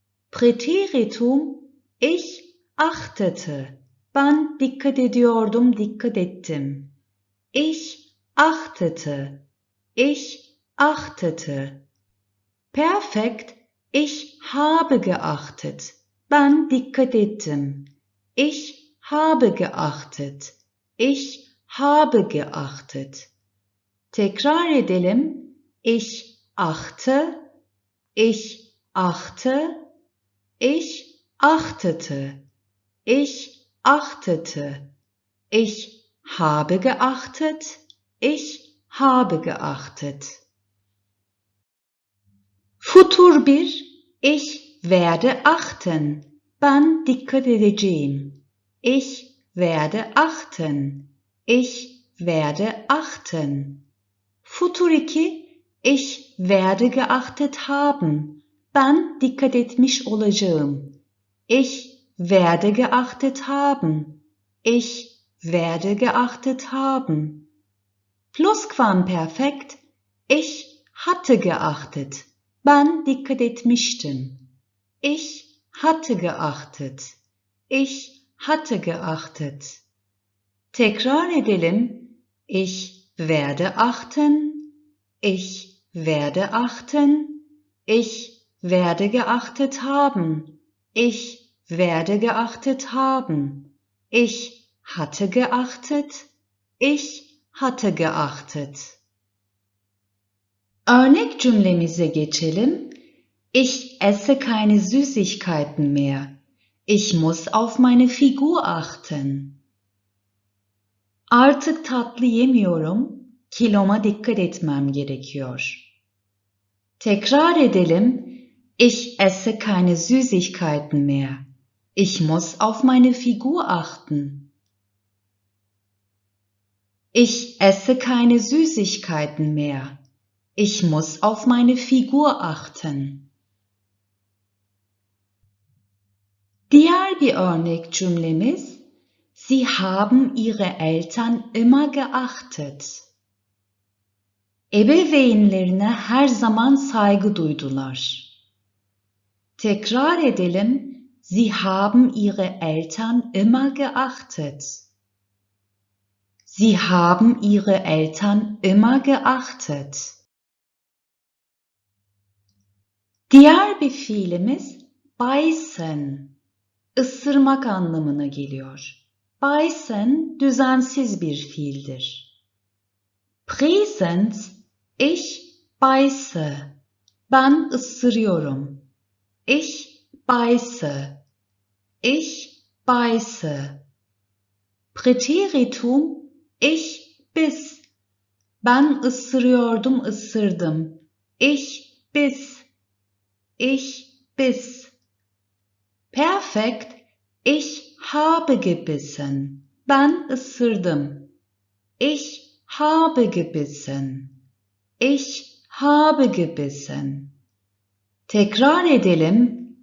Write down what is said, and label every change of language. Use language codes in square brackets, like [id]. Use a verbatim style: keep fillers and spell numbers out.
[de] Präteritum, ich achtete. [tr] Ben dikkat ediyordum, dikkat ettim. [de] Ich achtete, ich achtete. Perfekt, ich habe geachtet. [tr] Ben dikkat ettim. [de] Ich habe geachtet, ich habe geachtet. [tr] Tekrar edelim. [de] Ich achte, ich achte, ich achtete, ich achtete. Ich habe geachtet. Ich habe geachtet. Futur bir. Ich werde achten. [tr] Ben dikkat edeceğim. [de] Ich werde achten. Ich werde achten. Futur iki. Ich werde geachtet haben. [tr] Ben dikkat etmiş olacağım. [de] Ich werde geachtet haben. Ich werde geachtet haben. Plusquamperfekt. Ich hatte geachtet. [tr] Ben dikkat etmiştim. [de] Ich hatte geachtet. Ich hatte geachtet. [tr] Tekrar edelim. [de] Ich werde achten. Ich werde achten. Ich werde geachtet haben. Ich werde geachtet haben. Ich hatte geachtet. Ich hatte geachtet. [tr] Örnek cümlemize geçelim. [de] Ich esse keine Süßigkeiten mehr. Ich muss auf meine Figur achten. [tr] Artık tatlı yemiyorum. Kiloma dikkat etmem gerekiyor. Tekrar edelim. [de] Ich esse keine Süßigkeiten mehr. Ich muss auf meine Figur achten. Ich esse keine Süßigkeiten mehr. Ich muss auf meine Figur achten. [tr] Diğer bir örnek cümlemiz. [de] Sie haben ihre Eltern immer geachtet. [tr] Ebeveynlerine her zaman saygı duydular. Tekrar edelim. [de] Sie haben ihre Eltern immer geachtet. Sie haben ihre Eltern immer geachtet. [tr] Diğer bir fiilimiz Beißen, ısırmak anlamına geliyor. Beißen düzensiz bir fiildir. Präsens, [de] ich beiße, [tr] ben ısırıyorum. [de] Ich beiße, ich beiße. [tr] Präteritum, [de] ich biss, [tr] ben ısırıyordum, ısırdım. [de] Ich biss, ich biss. Perfekt, ich habe gebissen. [tr] Ben ısırdım. [de] Ich habe gebissen. Ich habe gebissen. [tr] Tekrar edelim.